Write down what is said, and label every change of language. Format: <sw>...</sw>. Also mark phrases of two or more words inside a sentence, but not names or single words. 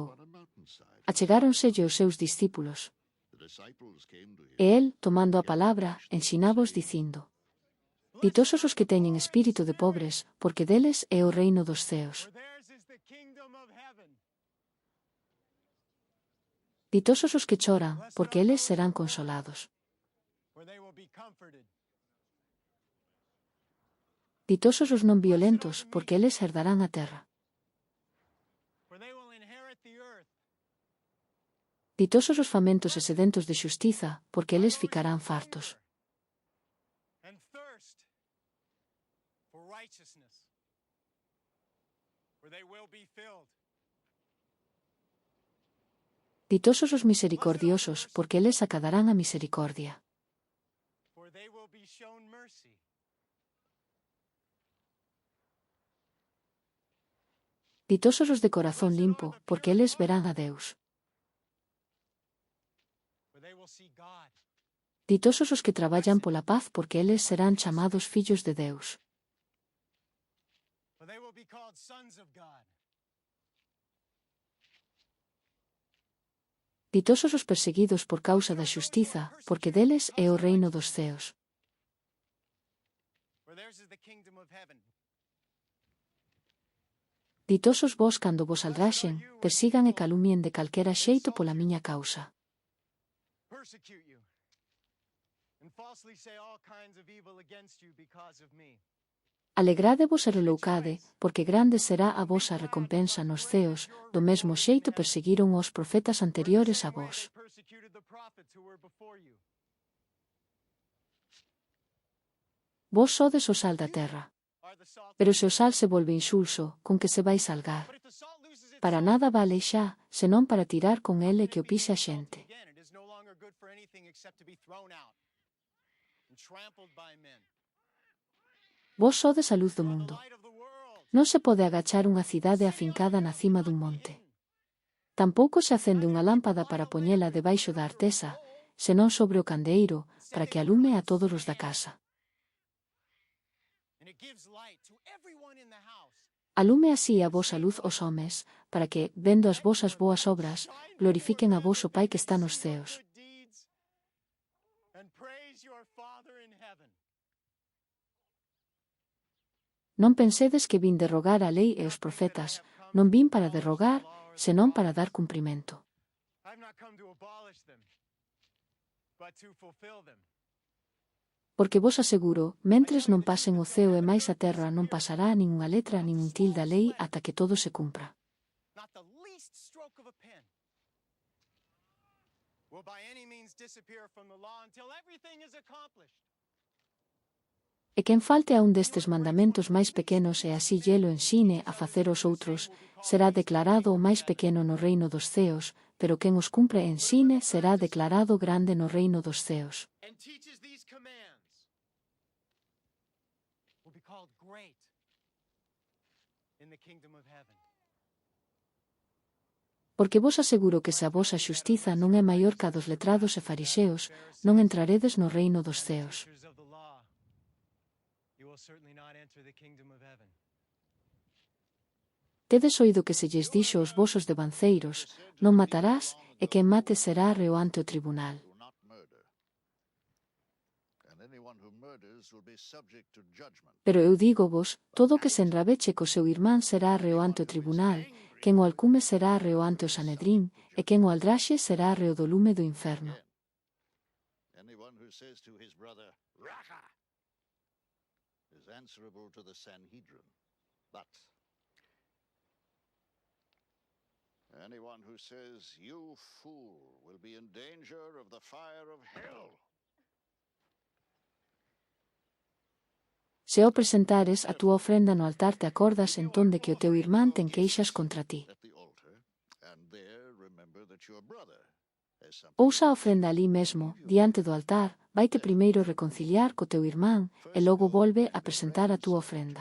<en>On a mountainside,</en> <gl>Achegáronselle os seus discípulos,</gl> <en>the disciples came to him.</en> <gl>e el, tomando a palabra, ensinábos dicindo: Ditosos os que teñen espírito de pobres, porque deles é o reino dos ceos.</gl> <en>For theirs is the kingdom of heaven.</en> <gl>Ditosos os que choran, porque eles serán consolados.</gl> <en>For they will be comforted.</en> <gl>Ditosos os non violentos, porque eles herdarán a terra.</gl> <en>For they will inherit the earth.</en> <gl>Ditosos os famentos e sedentos de xustiza, porque eles ficarán fartos.</gl> <en>And thirst for righteousness. For they will be filled.</en> <gl>Ditosos os misericordiosos, porque eles acadarán a misericordia.</gl> <en>For they will be shown mercy.</en> <gl>Ditosos os de corazón limpo, porque eles verán a Deus.</gl> <en>For they will see God.</en> <gl>Ditosos os que traballan pola paz, porque eles serán chamados fillos de Deus.</gl> <en>For they will be called sons of God.</en> <gl>Ditosos os perseguidos por causa da xustiza, porque deles é o reino dos ceos.</gl> <en>For theirs is the kingdom of heaven.</en> <gl>Ditosos vós cando vos aldraxen, persigan e calumnien de calquera xeito pola miña causa.</gl> <en>Persecute you. And falsely say all kinds of evil against you because of me.</en> <gl>Alegrádevos e reloucade, porque grande será a vosa recompensa nos ceos, do mesmo xeito perseguiron os profetas anteriores a vos.</gl> <en>They persecuted the prophets who were before you.</en> <gl>Vos sodes o sal da terra.</gl> <en>Are the salt.</en> <gl>Pero se o sal se volve insulso, con que se vai salgar?</gl> <en>But if the salt loses its</en> <gl>Para nada vale xa, senón para tirar con ele que o pise a xente.</gl> <en>again, it is no longer good for anything except to be thrown out and trampled by men.</en> <gl>Vos sodes a luz do</gl> <en>The</en> <gl>mundo.</gl> <en>light of the world.</en> <gl>Non se pode agachar unha cidade afincada na cima dun monte. Tampouco se acende unha lámpada para poñela debaixo da artesa, senón sobre o candeeiro, para que alume a todos os da casa.</gl> <en>And it gives light to everyone in the house.</en> <gl>Alume así a vosa luz os homes, para que, vendo as vosas boas obras, glorifiquen a voso Pai que está nos ceos.</gl> <en>Good deeds, and praise your Father in heaven.</en> <gl>Non pensedes que vin derrogar a lei e os profetas, non vin para derrogar, senón para dar cumprimento.</gl> <en>I've not come to abolish them, but to fulfill them.</en> <gl>Porque vos aseguro, mentres non pasen o ceo e máis a terra non pasará nin unha letra nin un til da lei ata que todo se cumpra.</gl> <en>Not the least stroke of a pen will by any means disappear from the law until everything is accomplished.</en> <gl>E quen falte a un destes mandamentos máis pequenos e así llelo ensine a facer os outros, será declarado o máis pequeno no reino dos ceos, pero quen os cumpre e ensine será declarado grande no reino dos ceos.</gl> <en>And teaches these commands will be called great in the kingdom of heaven.</en> <gl>Porque vos aseguro que se a vosa xustiza non é maior ca dos letrados e fariseos, non entraredes no reino dos ceos.</gl> <en>Teachers of the law, you will certainly not enter the kingdom of heaven.</en> <gl>Tedes oído que se lles dixo aos vosos devanceiros, non matarás, e quen mate será reo ante o tribunal.</gl> <en>Do not murder. And anyone who murders will be subject to judgment.</en> <gl>Pero eu dígovos, todo o que se enrabeche co seu irmán será reo ante o tribunal, quen o alcume será reo ante o Sanedrín, e quen o aldraxe será reo do lume do inferno.</gl> <en>Anyone who says to his brother, Raca, is answerable to the Sanhedrin. But anyone who says, you fool, will be in danger of the fire of hell.</en> <gl>Se o presentares a túa ofrenda no altar te acordas entón de que o teu irmán ten queixas contra ti.</gl> <en>At the altar, and there remember that your brother has something.</en> <gl>Ousa a ofrenda ali mesmo, diante do altar, vaite primeiro reconciliar co teu irmán, e logo volve a presentar a túa ofrenda.</gl>